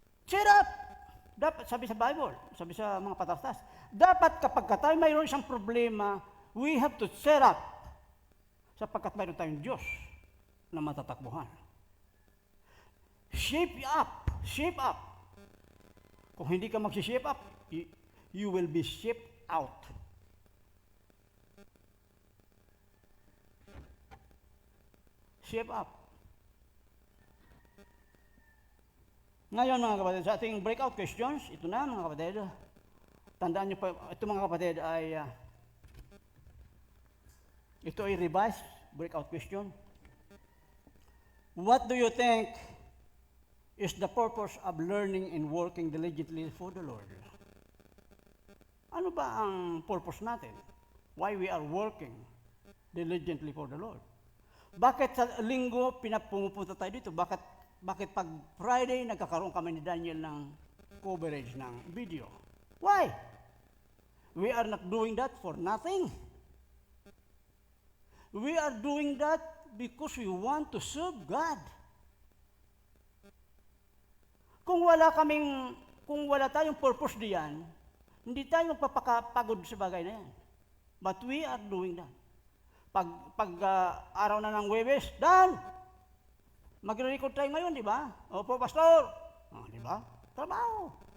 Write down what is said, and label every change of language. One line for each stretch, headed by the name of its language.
English: Cheer up!
Filipino: Dapat, sabi sa Bible, sabi sa mga patastas, dapat kapag tayo mayroon isang problema,
English: we have to cheer up
Filipino: sapagkat mayroon tayong Diyos na matatakbuhan.
English: Shape up! Shape up!
Filipino: Kung hindi ka mag-shape up,
English: you will be shaped out. Shape up.
Filipino: Ngayon mga kapatid, sa ating breakout questions, ito na mga kapatid. Tandaan niyo pa, ito mga kapatid ay ito ay revised
English: breakout question. What do you think is the purpose of learning and working diligently for the Lord?
Filipino: Ano ba ang purpose natin?
English: Why we are working diligently for the Lord?
Filipino: Bakit sa linggo pumupunta tayo dito? Bakit pag Friday nagkakaroon kami ni Daniel ng coverage ng video? Why?
English: We are not doing that for nothing. We are doing that because we want to serve God.
Filipino: Kung wala tayong purpose diyan, hindi tayo magpapakapagod sa bagay na yan.
English: But we are doing that.
Filipino: Pag araw na ng Huwebes,
English: Dan!
Filipino: Magre-record tayo ngayon, di ba? Opo, Pastor! Di ba? Trabaho.